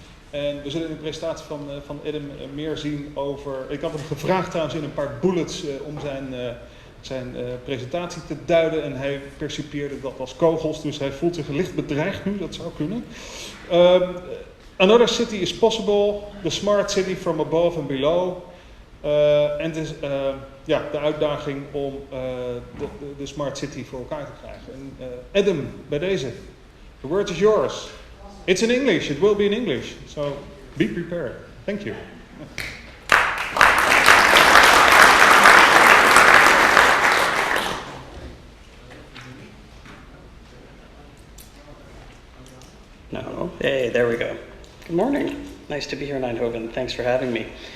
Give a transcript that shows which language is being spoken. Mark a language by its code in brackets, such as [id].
[nl] En we zullen in de presentatie van Adam meer zien over. Ik had hem gevraagd trouwens in een paar bullets om zijn presentatie te duiden. En hij percipieerde dat als kogels, dus hij voelt zich licht bedreigd nu, dat zou kunnen. [en] Another city is possible, the smart city from above and below. [nl] En het is de uitdaging om de smart city voor elkaar te krijgen. [en] En Adam, [nl] bij deze, [en] the word is yours. It's in English, it will be in English, so be prepared. Thank you. No. Hey, there we go. Good morning. Nice to be here in Eindhoven. Thanks for having me.